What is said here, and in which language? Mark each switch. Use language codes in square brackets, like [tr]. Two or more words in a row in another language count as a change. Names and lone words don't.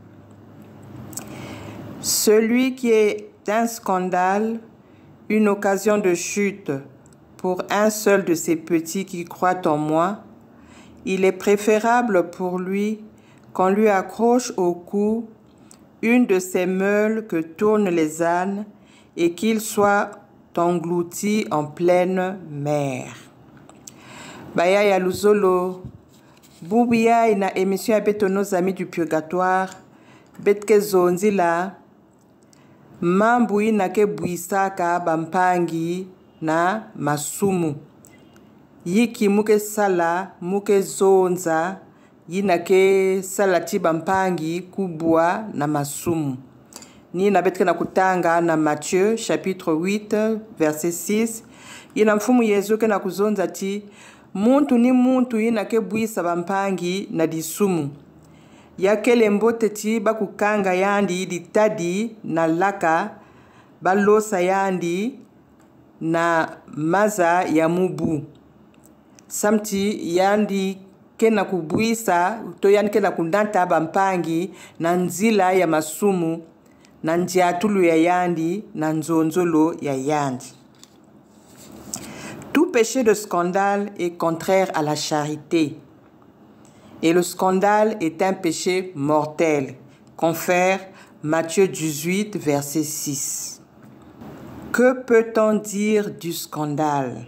[fr] Celui qui est un scandale, une occasion de chute pour un seul de ces petits qui croient en moi, il est préférable pour lui qu'on lui accroche au cou une de ces meules que tournent les ânes et qu'il soit englouti en pleine mer. [ktu] Baya ya luzolo, bubuya ina émission abeto [fr] nos amis du purgatoire, [ktu] betke zonzila, mambu ina ke buisaka bampangi na masumu. Yiki muke sala, muke zonza, yina ke salati bampangi kubwa na masumu. Ni na betke na kutanga na Matthieu, chapitre 8, verset 6. Yina mfumu Yesu ke na kuzonza ti, muntu ni muntu yina ke buisa bampangi na disumu. Yakele mbote ti bakukanga yandi ditadi na laka, balosa yandi na maza ya mubu. Samti yandi kena kubuisa, to yandi kena kundanta bampangi na nzila ya masumu, na njiatulu ya yandi, na nzonzolo ya yandi. [fr] Tout péché de scandale est contraire à la charité. Et le scandale est un péché mortel, confère Matthieu 18, verset 6. Que peut-on dire du scandale?